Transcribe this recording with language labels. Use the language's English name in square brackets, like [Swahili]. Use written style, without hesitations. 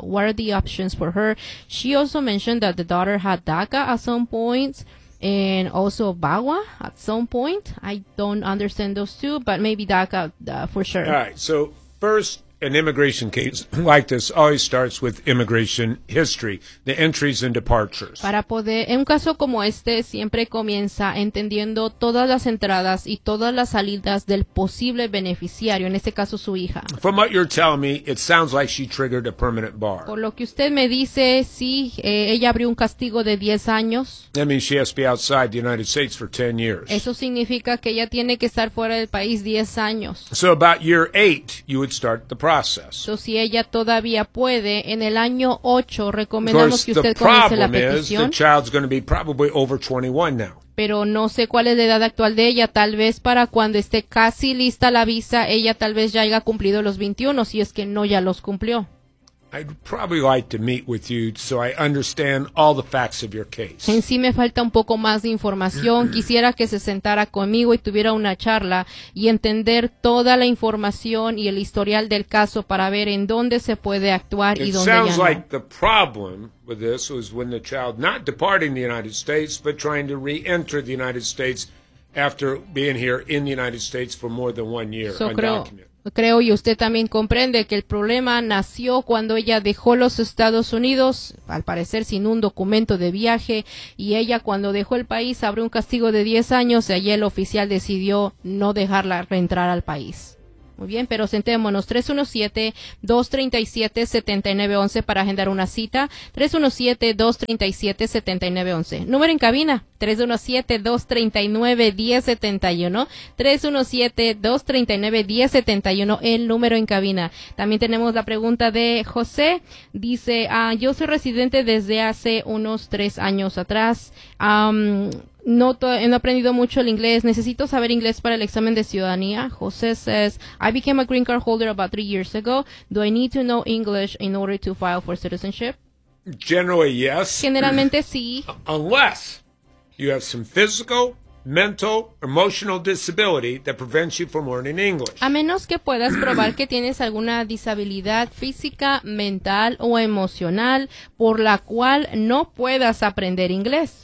[English] What are the options for her? She also mentioned that the daughter had DACA at some point and also BAWA at some point. I don't understand those two, but maybe DACA for sure. All right. So first, an immigration case like this always starts with immigration history, the entries and departures. [Spanish] Para poder, en un caso como este, siempre comienza entendiendo todas las entradas y todas las salidas del posible beneficiario, en este caso su hija. [English] From what you're telling me, it sounds like she triggered a permanent bar. [Spanish] Por lo que usted me dice, sí, ella abrió un castigo de 10 años. [English] That means she has to be outside the United States for 10 years. [Spanish] Eso significa que ella tiene que estar fuera del país 10 años. [English] So about year 8, you would start the process. [Spanish] So, si ella todavía puede, en el año 8, recomendamos que usted comience la petición. [English] The child's going to be probably over 21 now. [Spanish] Pero no sé cuál es la edad actual de ella. Tal vez para cuando esté casi lista la visa, ella tal vez ya haya cumplido los 21, si es que no ya los cumplió. [English] I'd probably like to meet with you so I understand all the facts of your case. [Spanish] En sí me falta un poco más de información. Quisiera que se sentara conmigo y tuviera una charla y entender toda la información y el historial del caso para ver en dónde se puede actuar y dónde ya no. [English] It sounds like the problem with this was when the child not departing the United States but trying to re-enter the United States after being here in the United States for more than one year undocumented. [Spanish] Creo y usted también comprende que el problema nació cuando ella dejó los Estados Unidos, al parecer sin un documento de viaje, y ella cuando dejó el país abrió un castigo de 10 años y allí el oficial decidió no dejarla reentrar al país. Muy bien, pero sentémonos, 317-237-7911 para agendar una cita, 317-237-7911. Número en cabina, 317-239-1071, 317-239-1071, el número en cabina. También tenemos la pregunta de José, dice, yo soy residente desde hace unos 3 años atrás, no he aprendido mucho el inglés. Necesito saber inglés para el examen de ciudadanía. [English] José says, I became a green card holder about 3 years ago. Do I need to know English in order to file for citizenship? Generally, yes. [Spanish] Generalmente, sí. [English] Unless you have some physical, mental, emotional disability that prevents you from learning English. [Spanish] A menos que puedas probar que tienes alguna disabilidad física, mental o emocional por la cual no puedas aprender inglés.